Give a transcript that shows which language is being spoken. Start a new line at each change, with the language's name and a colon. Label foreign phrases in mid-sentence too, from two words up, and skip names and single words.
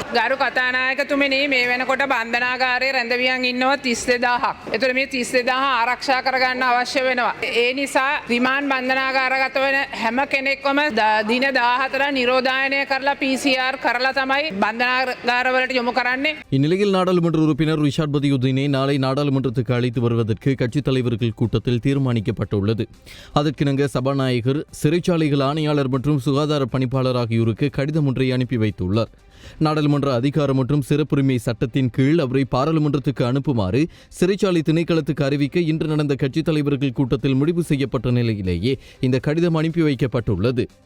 Sinhala: ගරු කතානායකතුමනි මේ වෙනකොට බන්ධනාගාරයේ රැඳවියන් ඉන්නවා 32000ක්. ඒතර මේ 32000 ආරක්ෂා කරගන්න අවශ්‍ය වෙනවා. ඒ නිසා රිමාන්ඩ් බන්ධනාගාරගත වෙන හැම කෙනෙක්වම දින 14 නිරෝධායනය කරලා PCR කරලා තමයි බන්ධනාගාරවලට යොමු කරන්නේ.
Tamil: இந்நிலையில் நாடாளுமன்ற உறுப்பினர் ரிஷாட் பதியுதீனை நாளை நாடாளுமன்றத்துக்கு அழைத்து வருவதற்கு கட்சித் தலைவர்கள் கூட்டத்தில் தீர்மானிக்கப்பட்டுள்ளது. அதற்கிணங்க சபாநாயகர் சிறைச்சாலைகள் ஆணையாளர் மற்றும் சுகாதார பணிப்பாளர் ஆகியோருக்கு கடிதம் ஒன்றை அனுப்பி வைத்துள்ளார். நாடாளுமன்ற அதிகாரம் மற்றும் சிறப்புரிமை சட்டத்தின் கீழ் அவரை பாராளுமன்றத்துக்கு அனுப்புமாறு சிறைச்சாலை திணைக்களத்துக்கு அறிவிக்க இன்று நடந்த கட்சித் தலைவர்கள் கூட்டத்தில் முடிவு செய்யப்பட்ட நிலையிலேயே இந்த கடிதம் அனுப்பி வைக்கப்பட்டுள்ளது.